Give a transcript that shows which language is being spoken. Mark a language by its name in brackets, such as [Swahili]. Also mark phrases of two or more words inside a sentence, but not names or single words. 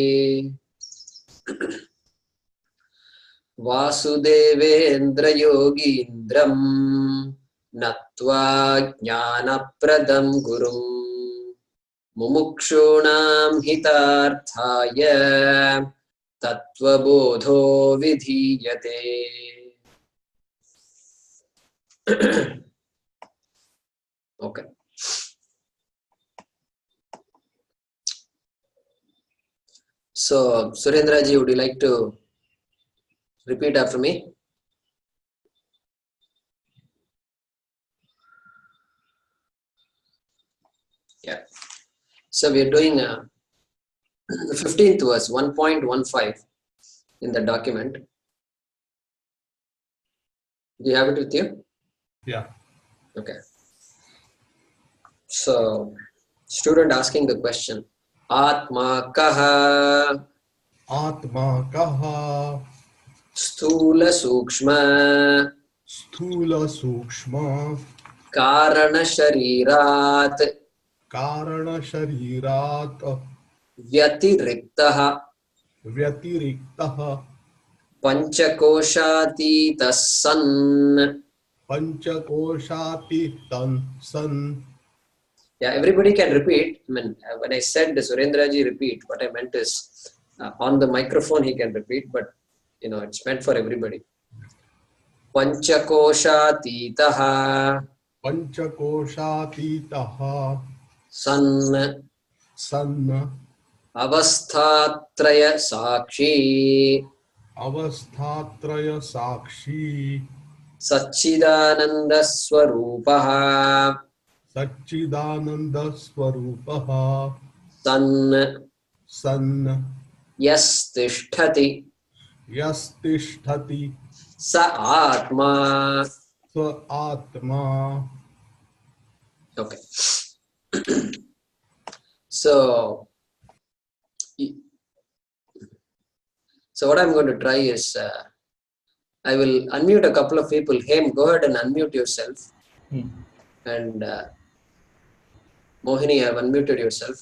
[Sanskrit] वासुदेवेन्द्र योगीन्द्रम् नत्वा ज्ञानप्रदं गुरुं मुमुक्षूणां हितार्थाय तत्त्वबोधो विधीयते. [English] Okay. So, Surendra ji, would you like to repeat after me? Yeah. So we are doing the 15th verse, 1.15 in the document. Do you have it with you? Yeah. Okay. So, student asking the question, [Sanskrit] आत्मा कः? आत्मा कः? स्थूल सूक्ष्म? स्थूल सूक्ष्म? कारण शरीरात्? कारण शरीरात्? Vyatiriktaha? Vyatiriktaha? पञ्चकोशातीतः सन्? पञ्चकोशातीतः सन्. [English] Yeah, everybody can repeat. I mean, when I said Surendra ji repeat, what I meant is on the microphone he can repeat, but you know it's meant for everybody. [Sanskrit] Panchakoshatiitaha Panchakoshatiitaha san san अवस्थात्रय साक्षी अवस्थात्रय साक्षी सच्चिदानन्द स्वरूपः सच्चिदानन्द स्वरूपः san san yastisthati yastisthati स आत्मा. स्व आत्मा. [English] Okay. So what I'm going to try is I will unmute a couple of people. Hem, go ahead and unmute yourself. And Mohini, I've unmuted yourself.